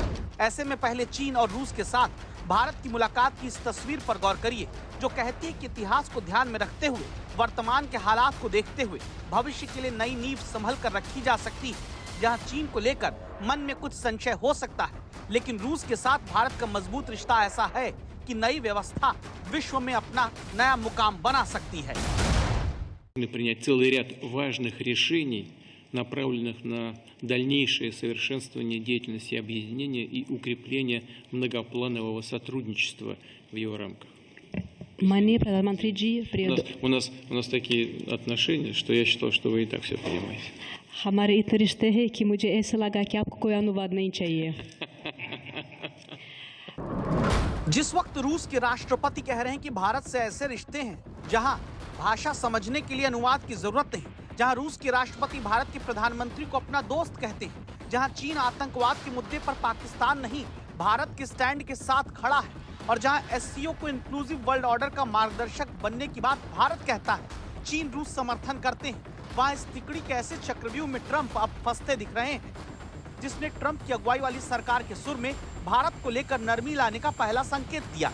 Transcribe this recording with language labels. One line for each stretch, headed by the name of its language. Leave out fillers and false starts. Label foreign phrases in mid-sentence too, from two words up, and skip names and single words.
Hindi: ऐसे में पहले चीन और रूस के साथ भारत की मुलाकात की इस तस्वीर पर गौर करिए, जो कहती है कि इतिहास को ध्यान में रखते हुए, वर्तमान के हालात को देखते हुए भविष्य के लिए नई नींव संभल कर रखी जा सकती है। जहां चीन को लेकर मन में कुछ संशय हो सकता है, लेकिन रूस के साथ भारत का मजबूत रिश्ता ऐसा है कि नई व्यवस्था विश्व में अपना नया मुकाम बना सकती है।
Russian: Принять целый ряд важных решений, направленных на дальнейшее совершенствование деятельности объединения и укрепление многопланового сотрудничества в его рамках.
Hindi: माननीय प्रधानमंत्री जी,
Russian: У нас такие отношения, что я считал, что вы и так все понимаете.
Hindi: हमारे इतने रिश्ते हैं कि मुझे ऐसा लगा कि आपको कोई अनुवाद नहीं चाहिए। जिस वक्त रूस के राष्ट्रपति कह रहे हैं कि भारत से ऐसे रिश्ते हैं जहां भाषा समझने के लिए अनुवाद की जरूरत नहीं, जहां रूस के राष्ट्रपति भारत के प्रधानमंत्री को अपना दोस्त कहते हैं, जहां चीन आतंकवाद के मुद्दे पर पाकिस्तान नहीं भारत के स्टैंड के साथ खड़ा है, और जहां एससीओ को
English: inclusive world order
Hindi: का मार्गदर्शक बनने की बात भारत कहता है, चीन रूस समर्थन करते हैं, वहां इस तिकड़ी के ऐसे चक्रव्यूह में ट्रंप अब फंसते दिख रहे हैं, जिसने ट्रंप की अगुवाई वाली सरकार के सुर में भारत को लेकर नरमी लाने का पहला संकेत दिया।